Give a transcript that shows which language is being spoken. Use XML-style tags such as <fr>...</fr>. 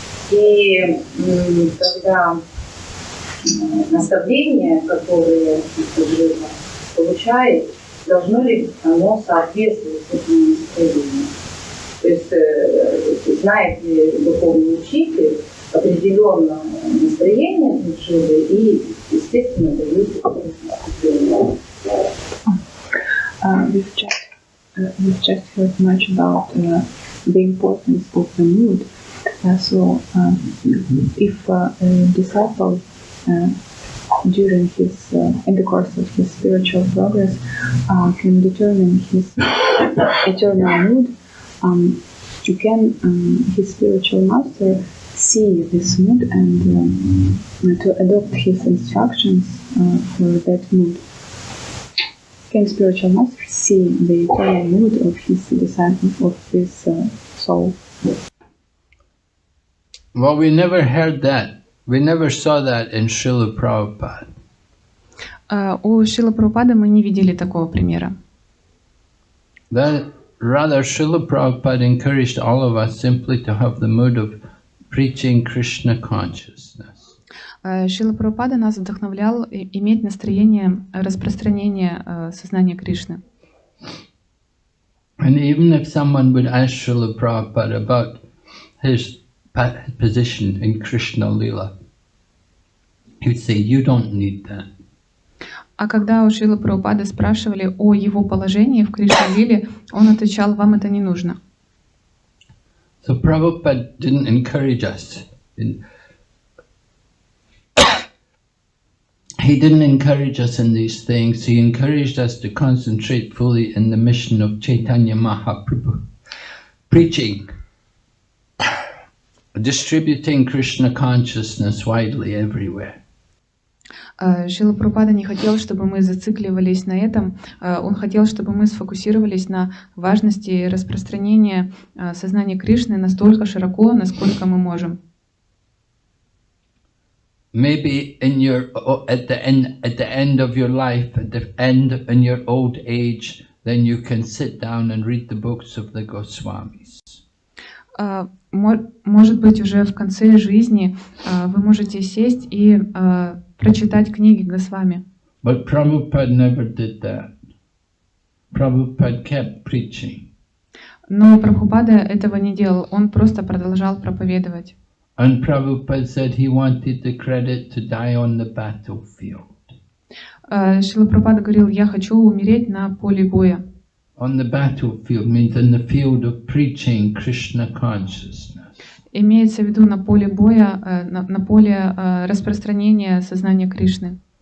<ru>И когда наставления, которые живо получает, должно ли оно соответствовать этому настроению. То есть знает ли духовный учитель определенное настроение души и, естественно, дает это настроение.</ru> <en>We've just heard much about the importance of the mood. If a disciple during his in the course of his spiritual progress can determine his eternal mood, can his spiritual master see this mood and to adopt his instructions for that mood. Can spiritual master see the eternal mood of his disciple, of his soul? Well, we never heard that. We never saw that in Srila Prabhupada.</en> <ru>У Шрилы Прабхупады мы не видели такого примера.</ru> <en>That rather, Srila Prabhupada encouraged all of us simply to have the mood of preaching Krishna consciousness.</en> <ru>Шрила Прабхупада нас вдохновлял иметь настроение распространения сознания Кришны.</ru> <en>And even if someone would ask Srila Prabhupada about his position in Krishna Lila, he'd say, you don't need that.</en> <ru>А когда у Шрилы Прабхупады спрашивали о его положении в Кришна-лиле, он отвечал: вам это не нужно.</ru> <en>So Prabhupada didn't encourage us. He didn't encourage us in these things. He encouraged us to concentrate fully in the mission of Chaitanya Mahaprabhu, preaching, distributing Krishna consciousness widely everywhere.</en> <ru>Шрила Прабхупада не хотел, чтобы мы зацикливались на этом. Он хотел, чтобы мы сфокусировались на важности распространения сознания Кришны настолько широко, насколько мы можем.</ru> <en>Maybe at the end of your life, at the end in your old age, then you can sit down and read the books of the Goswamis.</en> <ru>Может быть, уже в конце жизни вы можете сесть и прочитать книги Госвами.</ru> <en>But Prabhupada never did that. Prabhupada kept preaching.</en> <ru>Но Прабхупада этого не делал, он просто продолжал проповедовать.</ru> <en>And Prabhupada said he wanted the credit to die on the battlefield.</en> <ru>Шрила Прабхупада говорил: я хочу умереть на поле боя.</ru> <en>On the battlefield means in the field of preaching Krishna consciousness.</en> <ru>Имеется в виду на поле боя, на поле распространения сознания Кришны.</ru>